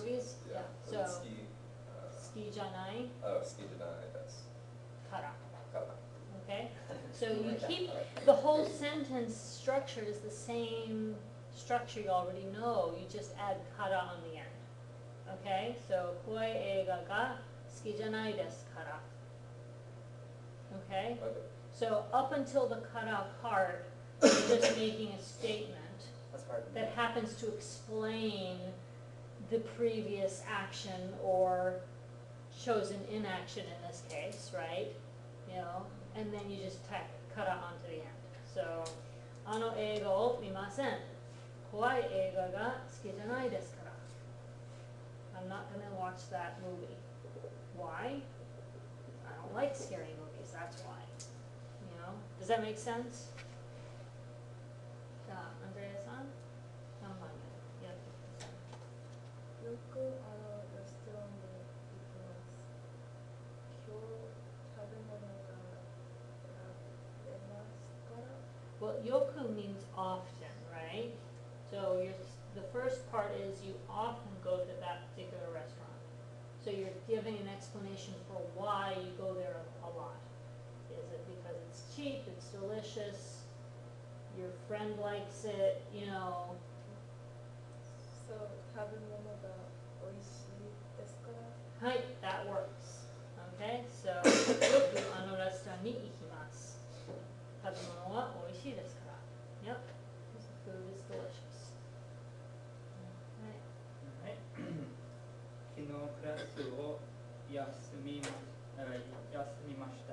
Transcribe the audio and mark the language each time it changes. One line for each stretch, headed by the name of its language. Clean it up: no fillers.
English: movies. yeah, So,
Japanese: 好き好きじゃない好きじゃないですから。から
English: Okay? So you keep, the whole sentence structure is the same structure you already know, you just add kara on the end. Okay? So,
Japanese: 怖い映画が好きじゃないですから。
English: Okay? Okay. So up until the kara part, you're just making a statement That's hard. that happens to explain the previous action or chosen inaction in this case, right? You know, and then you just tack kara onto the end. So,
Japanese: あの映画を見ません。怖い映画が好きじゃないですから。
English: I'm not gonna watch that movie. Why? I don't like scary movies, that's why. You know? Does that make sense?
Japanese: じゃあ、アンドレアさん、何番目やってください。よくレストランに行きます。今日食べ物が食べますから。
English: Well, yoku means often, right? So the first part is you often go to that particular restaurant. So you're giving an explanation for why you go there a lot. Is it because it's cheap, it's delicious, your friend likes it, you know?
Japanese: So 食べ物が美味しいですから。
English: Hi, that works. Okay, so
Japanese: よくあのレストランに行きます。食べ物は美味しいですから。
English: Yep, the food is delicious. Right.
Japanese: はい。昨日クラスを休みました。